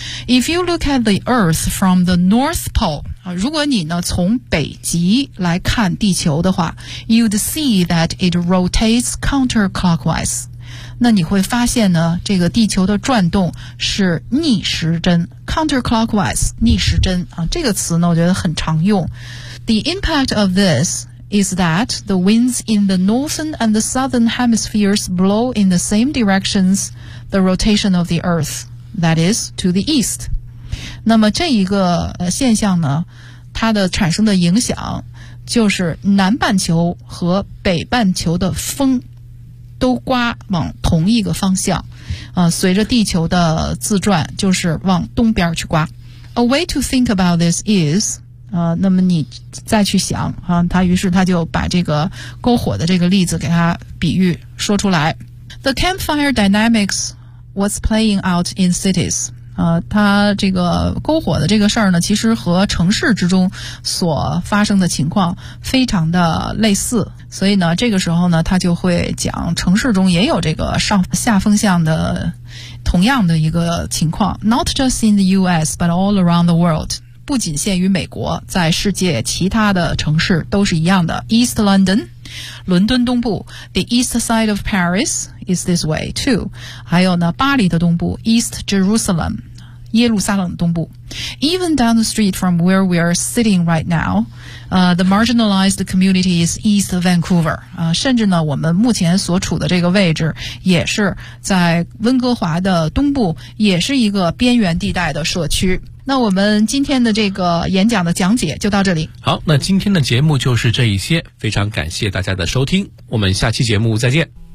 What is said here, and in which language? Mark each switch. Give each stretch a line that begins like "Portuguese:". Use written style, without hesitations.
English: If you look at the Earth from the North Pole，
Chinese: 如果你呢从北极来看地球的话
English: ，you'd see that it rotates counterclockwise。
Chinese: 那你会发现呢，这个地球的转动是逆时针 ，counterclockwise， 逆时针啊。这个词呢，我觉得很常用。
English: The impact of this is that the winds in the northern and the southern hemispheres blow in the same directions the rotation of the Earth, that is, to the east。
Chinese: 那么这一个现象呢，它的产生的影响就是南半球和北半球的风都刮往同一个方向，随着地球的自转就是往东边去刮。
English: A way to think about this is，
Chinese: 那么你再去想啊，他于是他就把这个篝火的这个例子给他比喻说出来。
English: The campfire dynamics was playing out in cities。
Chinese: 它这个篝火的这个事儿呢，其实和城市之中所发生的情况非常的类似，所以呢，这个时候呢，他就会讲城市中也有这个上下风向的同样的一个情况。
English: Not just in the U.S. but all around the world，
Chinese: 不仅限于美国，在世界其他的城市都是一样的。 East London， 伦敦东部 ，
English: The east side of Paris。Is this way too?
Chinese: 还有呢，巴黎的东部 East Jerusalem， 耶路撒冷东部。
English: Even down the street from where we are sitting right now, the marginalized community is east of Vancouver.
Chinese: 甚至呢，我们目前所处的这个位置也是在温哥华的东部，也是一个边缘地带的社区。那我们今天的这个演讲的讲解就到这里。好，那今天的节目就是这一些，非常感谢大家的收听，我们下期节目再见。